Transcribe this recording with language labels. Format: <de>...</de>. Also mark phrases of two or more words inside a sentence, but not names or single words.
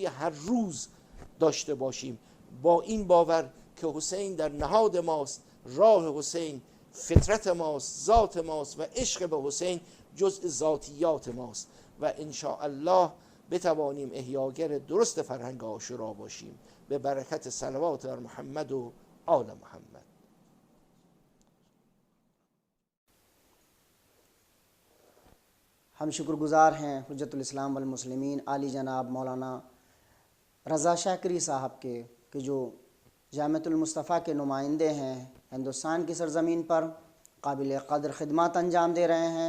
<fa>هر روز داشته باشیم، با این باور که حسین در نهاد ماست، راه حسین فطرت ماست، ذات ماست و عشق به حسین جزء ذاتیات ماست و انشاءالله بتوانیم احیاگر درست فرهنگ عاشورا باشیم به برکت صلوات بر محمد و آل محمد.</fa> <ur>ہم شکر گزار ہیں حجت الاسلام والمسلمین عالی جناب مولانا رضا شاکری صاحب کے کہ جو جامعۃ المصطفیٰ کے نمائندے ہیں، ہندوستان کی سرزمین پر قابل قدر خدمات انجام دے رہے ہیں.</ur>